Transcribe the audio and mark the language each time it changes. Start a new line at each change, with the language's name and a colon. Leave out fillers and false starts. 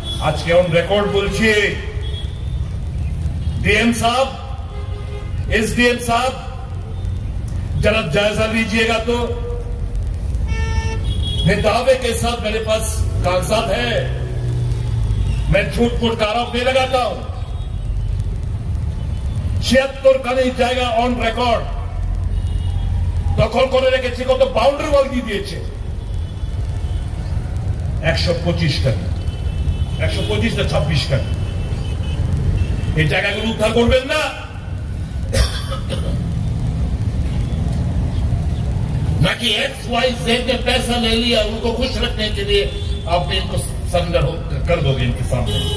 Bangla: আজকে on record বলছি,
Hindi: DM साहब, एसडीएम साहब, जरा जायजा लीजिएगा तो। मैं दावे के साथ, मेरे पास कागजात है, मैं झूठ मूठ का आरोप नहीं लगाता हूं।
Bangla: 76 কানি জায়গা অন রেকর্ড দখল করে রেখেছে, কত বাউন্ডারি ওয়াল দিয়ে দিয়েছে 125 কানি, 125 না 26 কানি। এই জায়গাগুলো উদ্ধার করবেন না,
Hindi: नाकि XYZ ने पैसा ले लिया, उनको खुश रखने के लिए आपने इनको सरेंडर कर दोगे इनके सामने।